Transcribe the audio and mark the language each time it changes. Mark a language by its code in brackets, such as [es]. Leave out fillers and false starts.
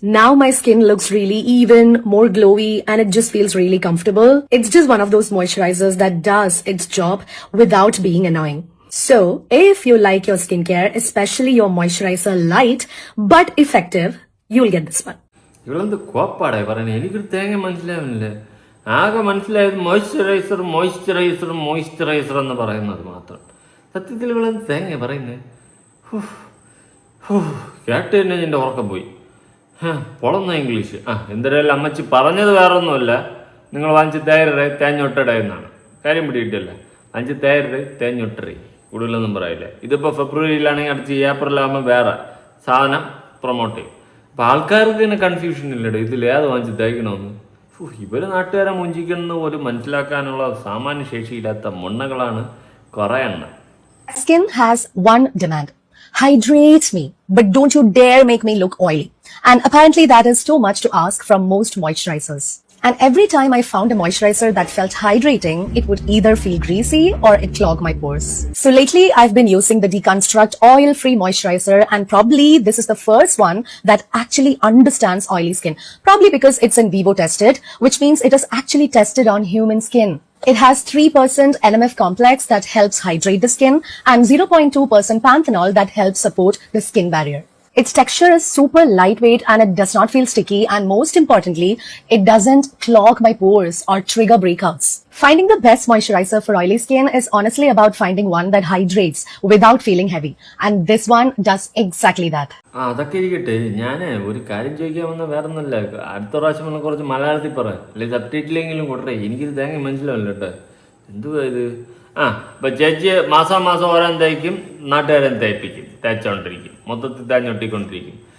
[en] Now my skin looks really even, more glowy, and it just feels really comfortable. It's just one of those moisturizers that does its job without being annoying. So if you like your skincare, especially your moisturizer light but effective, you'll get this one. [ml] ഇവളെന്ത് കോപ്പാടേ പറയുന്നത്? എനിക്കൊരു തേങ്ങ മനസ്സിലാവുന്നില്ല. ആകെ മനസ്സിലായത് moisturiser എന്ന് പറയുന്നത് മാത്രം. സത്യത്തിൽ ഇവളെന്ത് തേങ്ങ പറയുന്നത്? കേട്ട് തന്നെ എൻ്റെ ഉറക്കം പോയി. പൊളന്ന ഇംഗ്ലീഷ്. എന്തായാലും അമ്മച്ചി പറഞ്ഞത് വേറെ ഒന്നുമല്ല. നിങ്ങൾ വാങ്ങിച്ച് തേഞ്ഞൊട്ടടേ എന്നാണ്. കാര്യം പിടിയിട്ടില്ല. വാങ്ങിച്ച് തേഞ്ഞൊട്ടറി, കൂടുതലൊന്നും പറയില്ല. ഇതിപ്പോൾ ഫെബ്രുവരിയിലാണെങ്കിൽ അടുത്ത് ഏപ്രിലാകുമ്പോൾ വേറെ സാധനം പ്രൊമോട്ട് ചെയ്യും. അപ്പം ആൾക്കാർക്ക് തന്നെ കൺഫ്യൂഷൻ ഇല്ലടോ, ഇതിലേത് വാങ്ങിച്ച് തേക്കണമെന്ന്. ഇവർ നാട്ടുകാരെ മുഞ്ചിക്കണമെന്ന് പോലും മനസ്സിലാക്കാനുള്ള സാമാന്യ ശേഷിയില്ലാത്ത മൊണ്ണകളാണ് കുറേ എണ്ണം. [en] Skin has one demand. Hydrate me, but don't you dare make me look oily. And apparently that is too much to ask from most moisturizers. And every time I found a moisturizer that felt hydrating, it would either feel greasy or it clogged my pores. So lately, I've been using the Deconstruct oil-free moisturizer, and probably this is the first one that actually understands oily skin. Probably because it's in vivo tested, which means it is actually tested on human skin. It has 3% NMF complex that helps hydrate the skin and 0.2% panthenol that helps support the skin barrier. Its texture is super lightweight and it does not feel sticky, and most importantly, it doesn't clog my pores or trigger breakouts. Finding the best moisturizer for oily skin is honestly about finding one that hydrates without feeling heavy, and this one does exactly that. [ml] അതൊക്കെ ഇരിക്കട്ടെ, ഞാൻ ഒരു കാര്യം ചോദിക്കാൻ വന്ന വേറെ ഒന്നല്ല. അടുത്ത പ്രാവശ്യം വന്ന കുറച്ച് മലയാളത്തിൽ പറ, അല്ലെങ്കിൽ സബ്ടൈറ്റിലെങ്കിലും കൊടുത്തേ. എനിക്കിത് തേങ്ങ മനസ്സിലാവില്ല കേട്ടോ. എന്തുവാ ഇത്? ഇപ്പം ചേച്ചി മാസം ഓരോന്ന് തേക്കും, നാട്ടുകാരൻ തേപ്പിക്കും, തേച്ചോണ്ടിരിക്കും, മൊത്തത്തിൽ തേഞ്ഞൊട്ടിക്കൊണ്ടിരിക്കും.